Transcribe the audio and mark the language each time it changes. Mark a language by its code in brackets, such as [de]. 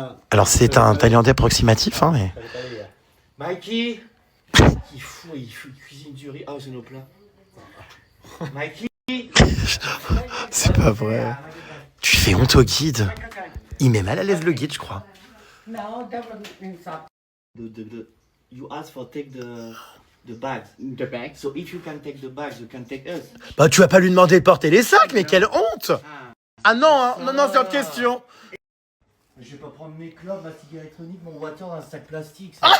[fr] Alors c'est un thaïlandais approximatif, hein, mais... Mikey. Il fout, il cuisine du riz. Oh, c'est nos plats. Mikey. C'est pas vrai. Tu fais honte au guide. Il met mal à l'aise le guide, je crois. [en] You ask for take the bags. The bags. So if you can take the bags, you can take us. [fr] Bah tu vas pas lui demander de porter les sacs, mais quelle honte. Ah non, hein, non, c'est autre question. Je vais pas prendre mes clopes, ma cigarette électronique, mon water dans un sac plastique.